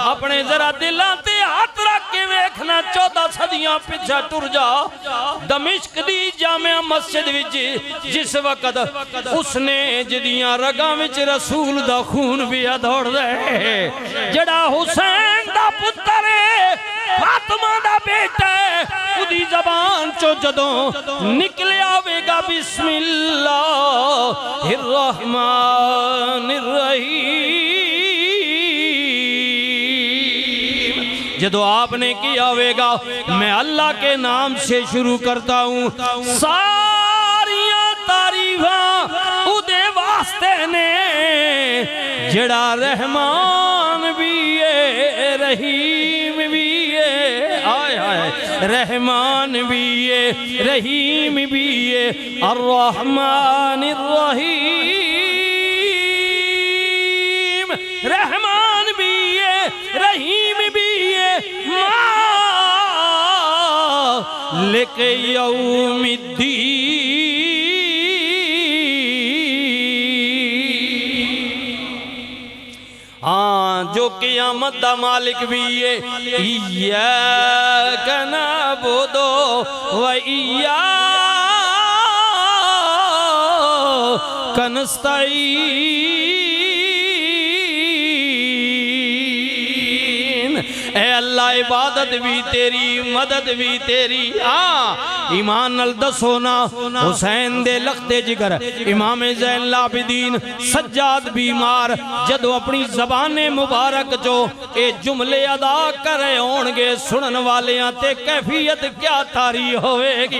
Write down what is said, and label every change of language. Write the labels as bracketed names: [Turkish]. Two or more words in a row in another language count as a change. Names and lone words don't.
[Punjabi] اپنے ذرا دلاں تے ہاتھ رکھ کے ویکھنا، 14 صدیاں پچھے ٹر جا، دمشق دی جامع مسجد وچ جس وقت اسنے جہدیاں رگاں وچ رسول دا خون بھی دوڑدا ہے، جہڑا حسین دا پتر ہے، فاطمہ دا بیٹا ہے، اودی زبان چوں جدوں نکلے آویگا [Arabic] بسم الله الرحمن रहीम, [Urdu] جدوں آپنے کیا ہوگا میں اللہ کے نام سے شروع کرتا ہوں, [Punjabi] ساریاں تعریفاں اودے واسطے نے جہڑا رحمان بھی ہے، رحیم بھی ہے، آئے ہائے، رحمان بھی ہے، رحیم بھی ہے، الرحمن رحیم، رحمان بھی ہے، رحیم بھی ہے, [Arabic] مالك يوم الدين, [Punjabi] ہاں جو قیامت دا مالک بھی ہے, [Arabic] إياك نعبد و إياك نستعين. [Punjabi] اے اللہ عبادت بھی تیری، مدد بھی تیری. ایمان نال دسو نا، حسین دے لختِ جگر امام زین العابدین سجاد بیمار جدوں اپنی زبانِ مبارک چوں اے جملے ادا کرے ہونگے، سنن والیاں تے کیفیت کیا طاری ہوویگی.